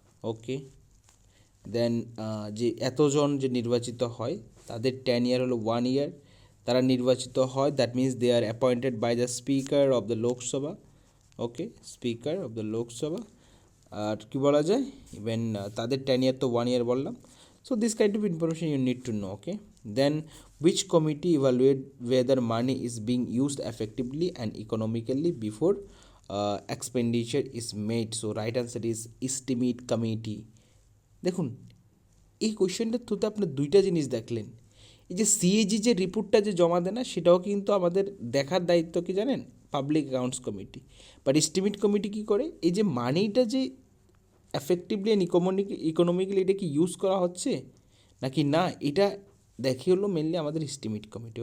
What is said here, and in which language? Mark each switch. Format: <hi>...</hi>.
<bn>ওকে, দেন যে এতজন যে নির্বাচিত হয় তাদের টেনিয়ার হলো 1 ইয়ার, তারা নির্বাচিত হয়,</bn> <en>That means they are appointed by the speaker of the Lok Sabha.</en> <bn>Okay, speaker of the Lok Sabha. আর কী বলা যায়, ইভেন তাদের টেনিয়ার তো 1 ইয়ার বললাম।</bn> <en>So this kind of information you need to know. Okay, then which committee evaluate whether money is being used effectively and economically before expenditure is made? So right answer is estimate committee.</en> <bn>দেখুন, এই কোয়েশ্চেনটার থ্রুতে আপনি দুইটা জিনিস দেখলেন। এই যে CAG যে রিপোর্টটা যে জমা দেয় না, সেটাও কিন্তু আমাদের দেখার দায়িত্ব কি জানেন? Public accounts committee. But estimate committee কী করে, এই যে মানিটা যে এফেক্টিভলি অ্যান্ড ইকোনমিক্যালি এটা কি ইউজ করা হচ্ছে নাকি না, এটা দেখে হলো মেনলি আমাদের এস্টিমেট কমিটি।</bn>